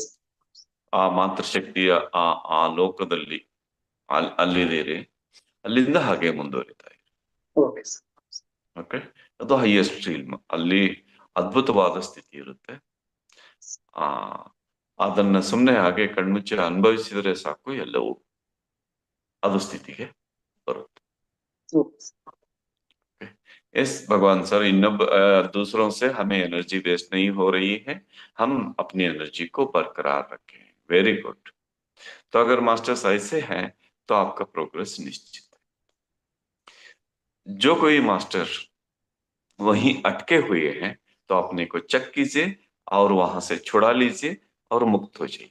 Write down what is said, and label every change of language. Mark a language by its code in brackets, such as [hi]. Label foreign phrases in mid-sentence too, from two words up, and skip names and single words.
[kn] ಆ ಮಾತೃಶಕ್ತಿಯ ಆ ಆ ಲೋಕದಲ್ಲಿ ಅಲ್ಲಿದ್ದೀರಿ, ಅಲ್ಲಿಂದ ಹಾಗೆ ಮುಂದುವರಿತಾ ಇರಿ. [en] okay sir. [kn] ಓಕೆ, ಅದು [en] highest realm. [kn] ಅಲ್ಲಿ ಅದ್ಭುತವಾದ ಸ್ಥಿತಿ ಇರುತ್ತೆ. ಆ ಅದನ್ನ ಸುಮ್ಮನೆ ಹಾಗೆ ಕಣ್ಮುಚ್ಚಿ ಅನುಭವಿಸಿದ್ರೆ ಸಾಕು, ಎಲ್ಲವೂ ಅದು ಸ್ಥಿತಿಗೆ ಬರುತ್ತೆ. [hi] यस भगवान सर, दूसरों से हमें [en] energy waste [hi] नहीं हो रही है, हम अपनी एनर्जी को बरकरार रखें। [en] very good. [hi] तो अगर मास्टर्स ऐसे हैं तो आपका प्रोग्रेस निश्चित है। जो कोई मास्टर वहीं अटके हुए हैं तो अपने को चेक कीजिए और वहां से छुड़ा लीजिए और मुक्त हो जाइए।